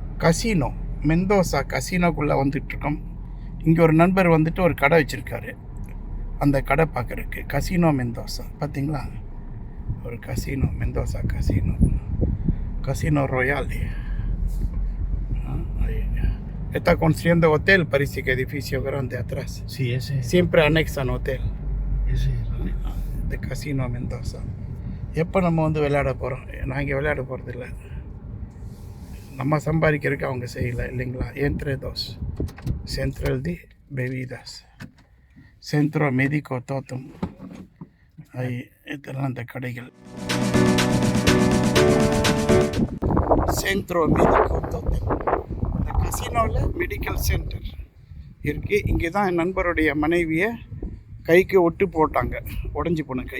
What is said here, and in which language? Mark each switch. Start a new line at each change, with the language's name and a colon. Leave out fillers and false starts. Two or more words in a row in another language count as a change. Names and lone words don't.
Tamil: கசினோ, மெந்தோசா கசினோக்குள்ளே வந்துட்டுருக்கோம். இங்கே ஒரு நண்பர் வந்துட்டு ஒரு கடை வச்சுருக்காரு. அந்த கடை பார்க்குறக்கு கசினோ மெந்தோசா பார்த்தீங்களா? ஒரு கசினோ, மெந்தோசா கசினோ,
Spanish: Casino Royale. Está construyendo hotel, parece que edificio grande atrás. Sí, ese. Siempre anexan hotel. Ese. De Casino Mendoza.
Tamil: எப்போ நம்ம வந்து விளையாட போகிறோம்? நான் இங்கே விளையாட போகிறதில்ல. நம்ம சம்பாதிக்கிறதுக்கு அவங்க செய்யலை இல்லைங்களா?
Spanish: Entre dos. Central de bebidas. Centro Médico Totem.
Tamil: இதெல்லாம் அந்த கடைகள். சென்ட்ரோ மெடிக்கோ தோட்டம். இந்த கசினோவில்
English: medical center
Tamil: இருக்குது. இங்கே தான் என் நண்பருடைய மனைவியை கைக்கு ஒட்டு போட்டாங்க, உடஞ்சி போன கை.